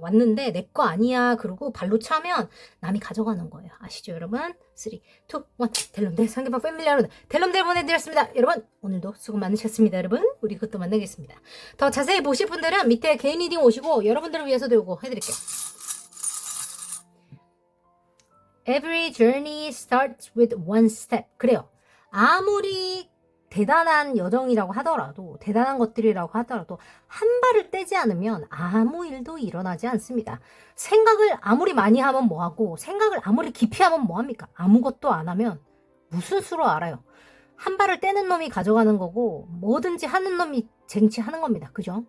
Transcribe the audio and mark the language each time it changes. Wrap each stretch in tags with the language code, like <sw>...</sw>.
<ko>왔는데 내 거 아니야. 그러고 발로 차면 남이 가져가는 거예요. 아시죠 여러분? 3, 2, 1 델럼델 상계방 패밀리 여러분 델럼델 보내드렸습니다. 여러분 오늘도 수고 많으셨습니다. 여러분 우리 그것도 만나겠습니다. 더 자세히 보실 분들은 밑에 개인 리딩 오시고 여러분들을 위해서도 이거 해드릴게요.</ko> <en>Every journey starts with one step.</en> <ko>그래요. 아무리 대단한 여정이라고 하더라도 대단한 것들이라고 하더라도 한 발을 떼지 않으면 아무 일도 일어나지 않습니다. 생각을 아무리 많이 하면 뭐하고 생각을 아무리 깊이 하면 뭐합니까? 아무것도 안 하면 무슨 수로 알아요. 한 발을 떼는 놈이 가져가는 거고 뭐든지 하는 놈이 쟁취하는 겁니다. 그죠?</ko>